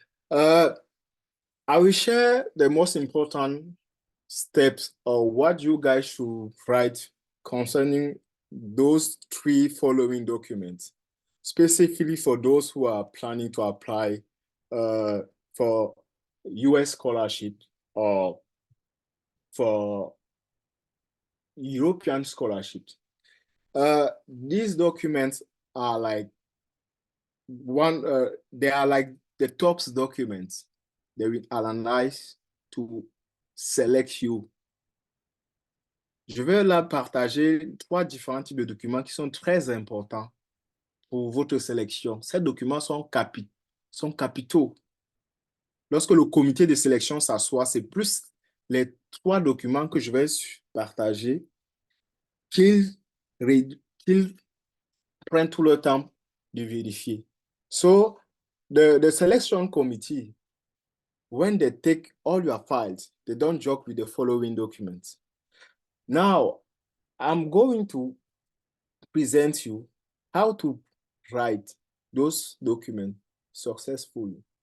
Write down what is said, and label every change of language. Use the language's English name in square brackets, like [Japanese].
[English] I will share the most important steps or what you guys should write concerning those 3 following documents, specifically for those who are planning to apply for US scholarship or for European scholarships. These documents are like they are like the top documents. They will analyze to select you. [French] Je vais là partager 3 différents types de documents qui sont très importants pour votre sélection. Ces documents sont capitaux. Lorsque le comité de sélection s'assoit, c'est plus les 3 documents que je vais partager qu'ils prennent tout le temps de vérifier. [English] So, the selection committee, when they take all your files, they don't joke with the following documents. Now, I'm going to present you how to write those documents successfully.